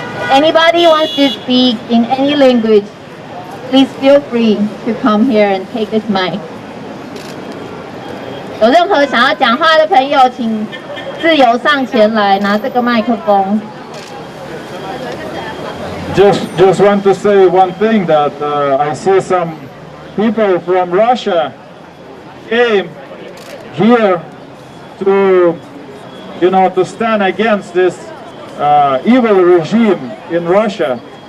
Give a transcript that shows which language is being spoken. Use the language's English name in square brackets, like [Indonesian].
[English] Anybody wants to speak in any language, please feel free to come here and take this mic. [Chinese] 有任何想要讲话的朋友，请自由上前来拿这个麦克风。 [English] Just want to say one thing that I see some people from Russia came here to, to stand against this evil regime in Russia.